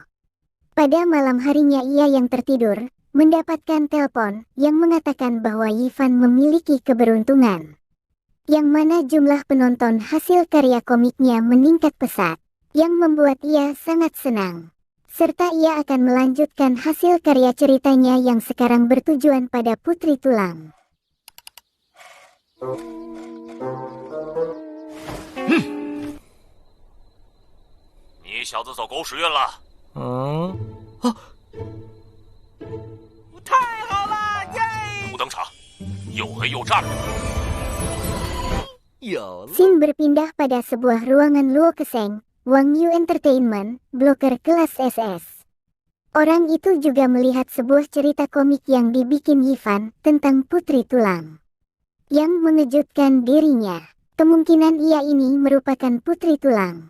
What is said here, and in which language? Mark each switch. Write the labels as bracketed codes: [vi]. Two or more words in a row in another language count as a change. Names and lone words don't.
[id] Pada malam harinya ia yang tertidur, mendapatkan telepon yang mengatakan bahwa Yifan memiliki keberuntungan. Yang mana jumlah penonton hasil karya komiknya meningkat pesat, yang membuat ia sangat senang. Serta ia akan melanjutkan hasil karya ceritanya yang sekarang bertujuan pada Putri Tulang. [zh] 你小子走狗屎运了！太好了，耶！不登场，又黑又炸。有了。 [id] Scene berpindah pada sebuah ruangan Luo Keseng, Wang Yu Entertainment, bloker kelas SS. Orang itu juga melihat sebuah cerita komik yang dibikin Yifan tentang Putri Tulang. Yang mengejutkan dirinya, kemungkinan ia ini merupakan Putri Tulang.